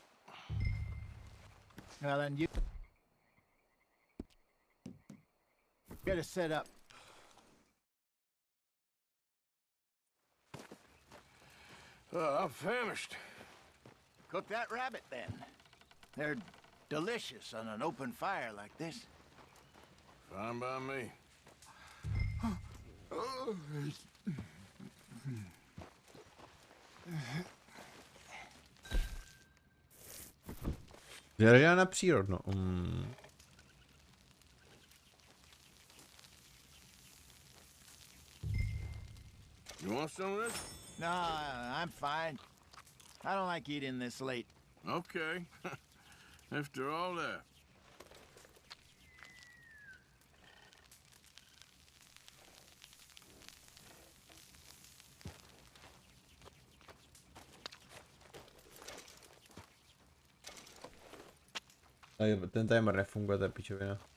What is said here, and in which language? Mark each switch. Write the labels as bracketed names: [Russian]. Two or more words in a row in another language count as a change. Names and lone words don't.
[English] Well, then you get us set up. I'm famished. Cook that rabbit, then. They're delicious on an open fire like this. Fine by me. [Czech] Zvěřina na přírodno. [English] You want some of this? No, I'm fine. I don't like eating this late. Okay. After all that. [Czech] Ten timer nefunguje, to je pičovina.